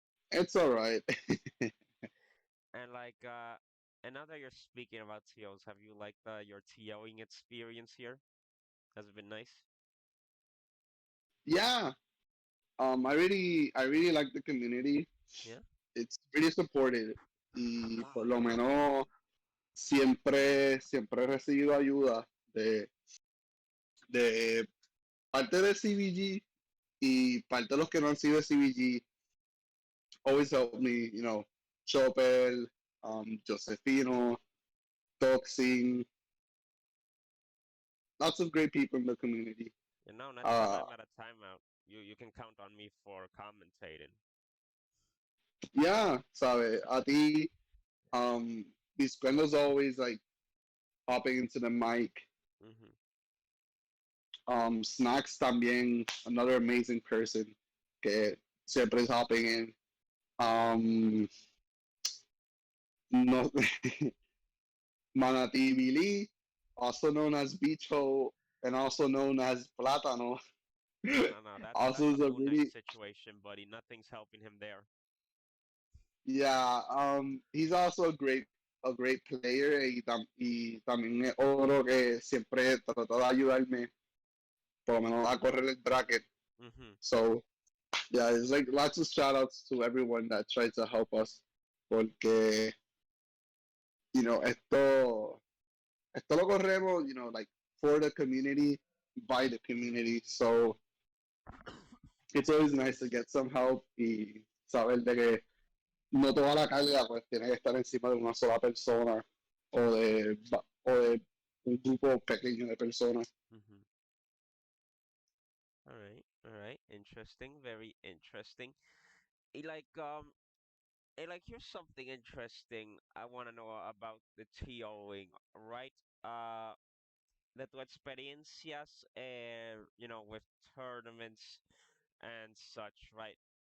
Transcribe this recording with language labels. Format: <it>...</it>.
<en>It's alright. And and now that you're speaking about TOs, have you liked your TOing experience here? Has it been nice? Yeah, I really like the community. Yeah.</en> <es>It's really supported y por lo menos siempre he recibido ayuda de parte de CBG y parte de los que no han sido de CBG.</es> <en>Always help me, Chopel, Josefino, Toxin, lots of great people in the community. You know, next time Uh, I'm at a timeout, you can count on me for commentating. yeah, sabe, a ti, Bisquendo's always like hopping into the mic. Hmm. Snacks también, another amazing person que siempre is hopping in. No, Manati Billy, also known as Bicho and also known as Plátano, No, also that's a is a Moon Knight really situation, buddy. Nothing's helping him there. yeah.</en> <es>He's also a great player y también es otro que siempre trató de ayudarme por lo menos a correr el bracket. Hmm.</es> <en>So yeah, it's like lots of shout outs to everyone that tried to help us porque esto lo corremos like for the community by the community.</en> <es>So it's always nice to get some help y saber de que no toda la carga pues tiene que estar encima de una sola persona o de un grupo pequeño de personas. Hmm.</es> <en>All right. Interesting, very interesting. Eh, like um, here's something interesting I want to know about the TOing, right? Uh, de tu experiencias, with tournaments and such, right?</en>